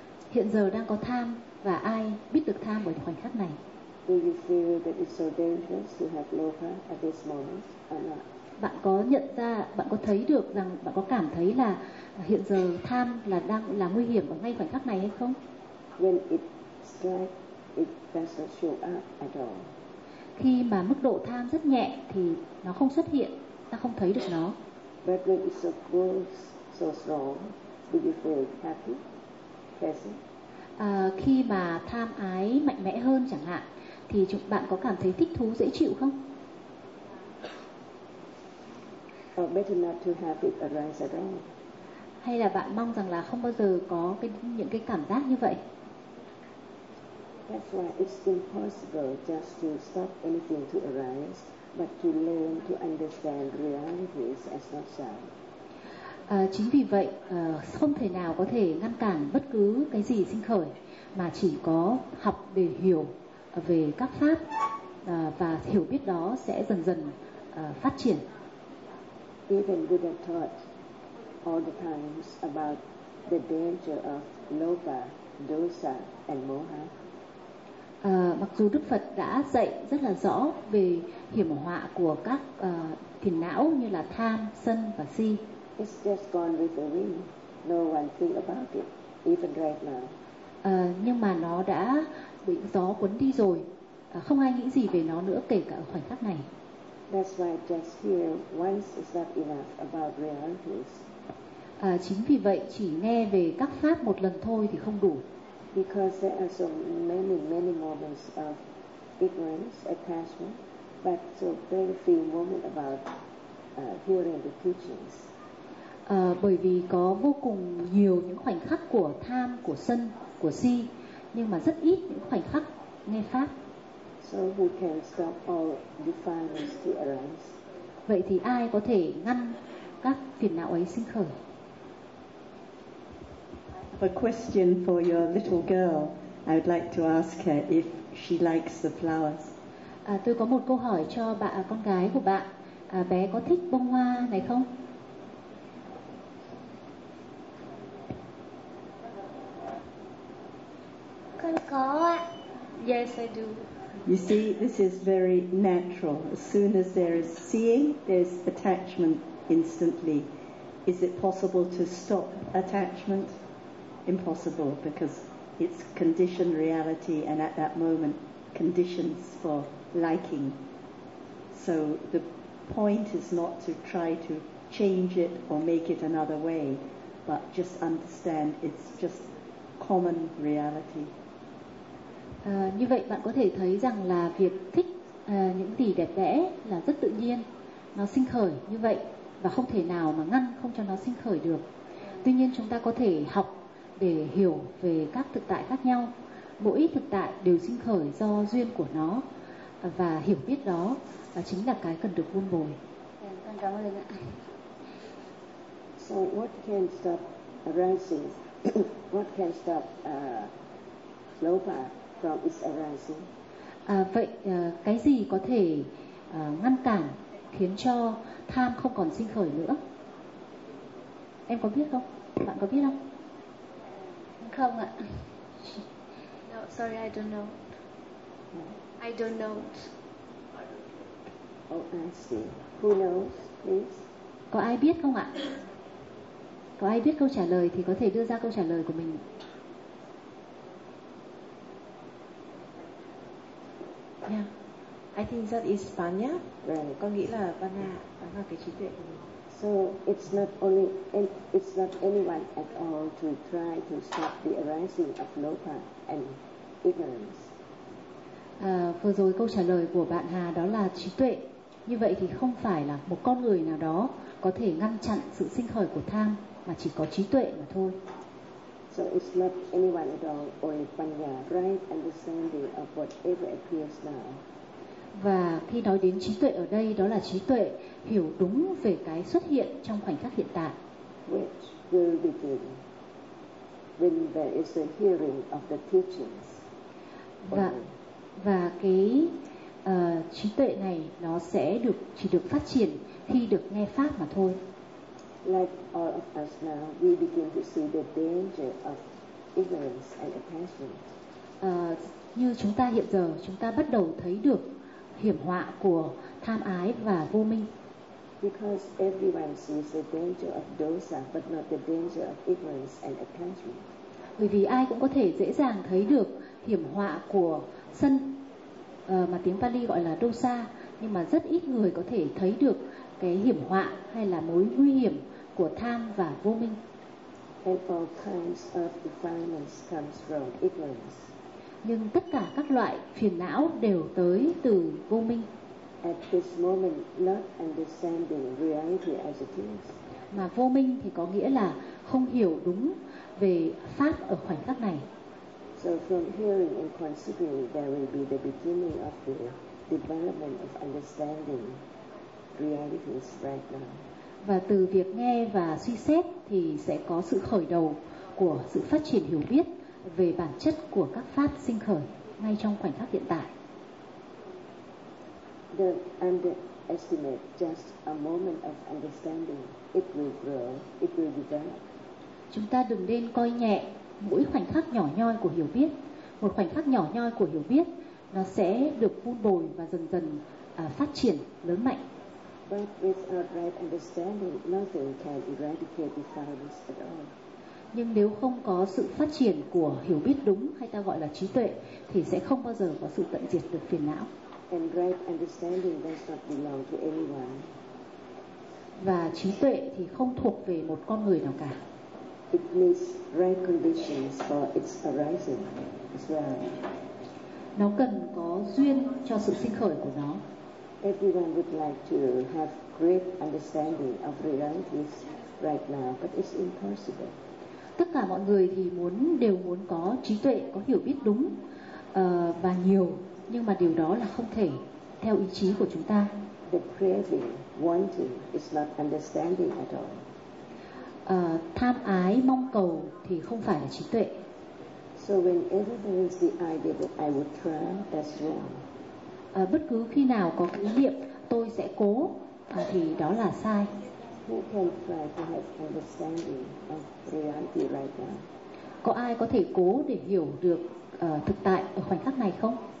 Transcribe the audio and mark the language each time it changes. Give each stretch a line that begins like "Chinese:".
Vietnamese: Hiện giờ đang có tham, và ai biết được tham ở khoảnh khắc này?
English: Do you feel that it's so dangerous to have loha at this moment or not?
Vietnamese: Bạn có nhận ra, bạn có thấy được rằng, bạn có cảm thấy là hiện giờ tham là đang là nguy hiểm ở ngay khoảnh khắc này hay không?
English: When it strikes, it does not show up at all.
Vietnamese: Khi mà mức độ tham rất nhẹ thì nó không xuất hiện, ta không thấy được nó.
English: But when it's so close, so strong, do you feel happy, present?
Vietnamese: Khi mà tham ái mạnh mẽ hơn chẳng hạn, thì bạn có cảm thấy thích thú, dễ chịu không?
English: Or better not to have it arise at all.
Vietnamese: Hay là bạn mong rằng là không bao giờ có những cái cảm giác như vậy?
English: That's why it's impossible just to stop anything to arise, but to learn to understand realities as not self.
Vietnamese: Chính vì vậy, không thể nào có thể ngăn cản bất cứ cái gì sinh khởi, mà chỉ có học để hiểu về các pháp, và hiểu biết đó sẽ dần dần phát triển.
English: Even Buddha taught all the times about the danger of lobha, dosa, and moha.
Vietnamese: Mặc dù Đức Phật đã dạy rất là rõ về hiểm họa của các phiền não như là tham, sân và si.
English: It's just gone with the wind. No one think about it, even right now.
Vietnamese: Nhưng mà nó đã bị gió cuốn đi rồi. Không ai nghĩ gì về nó nữa, kể cả ở khoảnh khắc này.
English: That's why just hear once is not enough about realities.
Vietnamese: Chính vì vậy, chỉ nghe về các pháp một lần thôi thì không đủ.
English: Because there are so many, many moments of ignorance, attachment, but so very few moments about hearing the teachings.
Vietnamese: Bởi vì có vô cùng nhiều những khoảnh khắc của tham, của sân, của si, nhưng mà rất ít những khoảnh khắc nghe pháp.
English: So who can stop all defilements to arise?
Vietnamese: Vậy thì ai có thể ngăn các phiền não ấy sinh khởi?
English: A question for your little girl. I would like to ask her if she likes the flowers.
Vietnamese: Tôi có một câu hỏi cho bạn, con gái của bạn. bé có thích bông hoa này không? Con có ạ.
English: Yes, I do. You see, this is very natural. As soon as there is seeing, there's attachment instantly. Is it possible to stop attachment? Impossible, because it's conditioned reality, and at that moment, conditions for liking. So the point is not to try to change it or make it another way, but just understand it's just common reality.
Vietnamese: Như vậy bạn có thể thấy rằng là việc thích những gì đẹp đẽ là rất tự nhiên, nó sinh khởi như vậy và không thể nào mà ngăn không cho nó sinh khởi được. Tuy nhiên chúng ta có thể học để hiểu về các thực tại khác nhau. Mỗi thực tại đều sinh khởi do duyên của nó, và hiểu biết đó là chính là cái cần được vun bồi. Con cảm ơn ạ.
English: So what can stop arising? What can stop lobha from its arising?
Vietnamese: Vậy cái gì có thể ngăn cản khiến cho tham không còn sinh khởi nữa? Em có biết không? Bạn có biết không? Không ạ.
English: No, sorry, I don't know. I don't know. Oh, I see. Who knows, please?
Vietnamese: Có ai biết không ạ? Có ai biết câu trả lời thì có thể đưa ra câu trả lời của mình.
English: Yeah. I think that is Panya. Right.
Vietnamese: Con nghĩ là Panya, đó là cái trí tuệ của mình.
English: So it's not only, it's not anyone at all to try to stop the arising of lobha and ignorance.
Vietnamese: Vừa rồi câu trả lời của bạn Hà đó là trí tuệ. Như vậy thì không phải là một con người nào đó có thể ngăn chặn sự sinh khởi của tham, mà chỉ có trí tuệ mà thôi.
English: So it's not anyone at all, only Panya, right understanding of whatever appears now.
Vietnamese: Và khi nói đến trí tuệ ở đây, đó là trí tuệ hiểu đúng về cái xuất hiện trong khoảnh khắc hiện tại.
English: Which will begin when there is a hearing of the teachings.
Vietnamese: Và cái trí tuệ này nó sẽ được chỉ được phát triển khi được nghe pháp mà thôi.
English: Like all of us now, we begin to see the danger of ignorance and attachment.
Vietnamese: Như chúng ta hiện giờ, chúng ta bắt đầu thấy được hiểm họa của tham ái và vô minh.
English: Because everyone sees the danger of dosa, but not the danger of ignorance and attachment.
Vietnamese: Bởi vì ai cũng có thể dễ dàng thấy được hiểm họa của sân, mà tiếng Pali gọi là dosa, nhưng mà rất ít người có thể thấy được cái hiểm họa hay là mối nguy hiểm của tham và vô minh.
English: And all kinds of defilements comes from ignorance.
Vietnamese: Nhưng tất cả các loại phiền não đều tới từ vô minh.
English: At this moment, not understanding reality as it is.
Vietnamese: Mà vô minh thì có nghĩa là không hiểu đúng về pháp ở khoảnh khắc này.
English: So from hearing and considering, there will be the beginning of the development of understanding realities right now.
Vietnamese: Và từ việc nghe và suy xét thì sẽ có sự khởi đầu của sự phát triển hiểu biết về bản chất của các pháp sinh khởi ngay trong khoảnh khắc hiện tại.
English: The underestimate just a moment of understanding, it will grow, it will develop.
Vietnamese: Chúng ta đừng nên coi nhẹ mỗi khoảnh khắc nhỏ nhoi của hiểu biết. Một khoảnh khắc nhỏ nhoi của hiểu biết nó sẽ được vun bồi và dần dần phát triển lớn mạnh.
English: But without right understanding, nothing can eradicate defilements at all.
Vietnamese: Nhưng nếu không có sự phát triển của hiểu biết đúng, hay ta gọi là trí tuệ, thì sẽ không bao giờ có sự tận diệt được phiền não.
English: And right understanding does not belong to anyone.
Vietnamese: Và trí tuệ thì không thuộc về một con người nào cả.
English: It needs right conditions for its arising as well.
Vietnamese: Nó cần có duyên cho sự sinh khởi của nó.
English: Everyone would like to have great understanding of realities right now, but it's impossible.
Vietnamese: Tất cả mọi người thì đều muốn có trí tuệ, có hiểu biết đúng và nhiều, nhưng mà điều đó là không thể theo ý chí của chúng ta.
English: The craving, wanting is not understanding at all.
Vietnamese: Tham ái, mong cầu thì không phải là trí tuệ.
English: So whenever there is the idea that I would try, that's wrong.
Vietnamese: Bất cứ khi nào có ý niệm tôi sẽ cố thì đó là sai.
English: Who can try to have understanding of reality right now?
Vietnamese: Có ai có thể cố để hiểu được thực tại ở khoảnh khắc này không?